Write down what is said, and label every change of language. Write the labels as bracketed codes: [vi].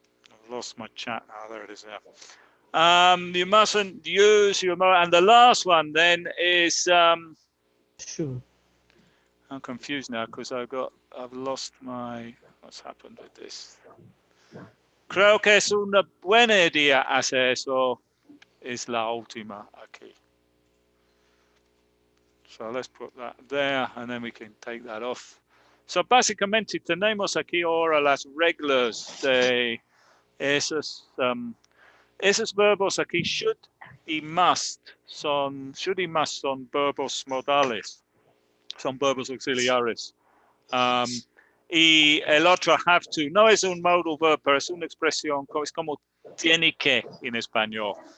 [en] I've lost my chat now. There it is there. You mustn't use your mobile. And the last one then is. Sure. I'm confused now because I've lost my. What's happened with this? [es] Creo que es una buena idea hacer eso. Es la última aquí. [en] So let's put that there and then we can take that off. [es] So básicamente tenemos aquí ahora las reglas de esos verbos aquí. Should y must son verbos modales. Son verbos auxiliares. Y el otro have to no es un [en] modal verb, [es] pero es una expresión, es como tiene que en español.